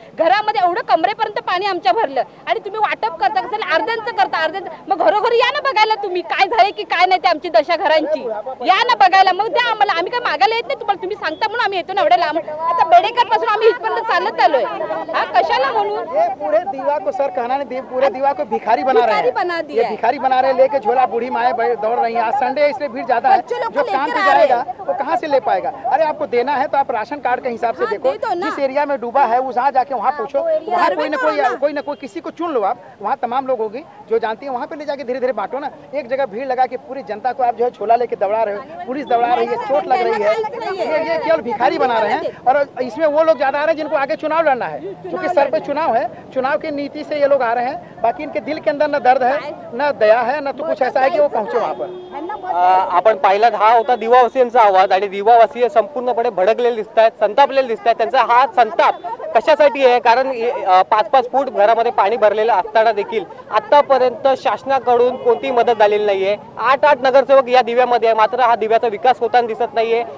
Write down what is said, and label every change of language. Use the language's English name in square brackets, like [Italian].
[Marathi] घरामध्ये एवढं कमरेपर्यंत पाणी आमच्या भरलं आणि तुम्ही वाटप करता कसं अर्ध्यांचं करता, अर्ध्यांचं, मग घरोघरी या ना बघायला तुम्ही काय झाले की काय नाही ते आमची दशा घरांची, या ना बघायला, मग द्या आम्हाला, आम्ही काय मागायला येत नाही तुम्हाला, तुम्ही सांगता म्हणून आम्ही येतो ना एवढ्या लांब। आता बेडेकर पासून आम्ही इथपर्यंत चालत आलोय, हा कशाला म्हणून? [Hindi] ये पूरे दीवा को सर कहना नहीं, पूरे दीवा को भिखारी बना रहे हैं, ये भिखारी बना रहे हैं, लेके झोला बूढ़ी माए दौड़ रही है। आज संडे है इसलिए भीड़ ज्यादा है, जो काम पे जाएगा वो कहाँ से ले पाएगा? अरे आपको देना है तो आप राशन कार्ड के हिसाब से देखो, जिस एरिया में डूबा है वहाँ जाके वहाँ पूछो, वहाँ कोई न कोई किसी को चुन लो आप, वहाँ तमाम लोग होगी जो जानती है, वहाँ पे ले जाके धीरे धीरे बांटो ना। एक जगह भीड़ लगा के पूरी जनता को आप जो है छोला लेके दौड़ा रहे हो, पुलिस दौड़ा रही है, चोट लग रही है, ये केवल भिखारी बना रहे हैं। और इसमें वो लोग ज्यादा आ रहे हैं जिनको आगे चुनाव लड़ना है, क्योंकि सर पे चुनाव है, चुनाव की नीति से ये लोग आ रहे हैं। बाकी इनके दिल के अंदर न दर्द है, न दया है, न तो कुछ ऐसा है कि वो पहुंचे वहाँ पर। [Marathi] आपण पाहिलात, हा होता दिवावासियांचा आवाज, आणि दिवावासी संपूर्णपणे भडकलेले दिसत आहेत, संतापलेले दिसत आहेत। त्यांचा हा संताप कशासाठी आहे? कारण 5-5 फूट घरामध्ये पाणी भरलेलं असताना देखील आतापर्यंत शासनाकडून कोणतीही मदत झालेली नाहीये। 8 नगरसेवक या दिव्यामध्ये आहे, मात्र हा दिव्याचा विकास होताना दिसत नाहीये।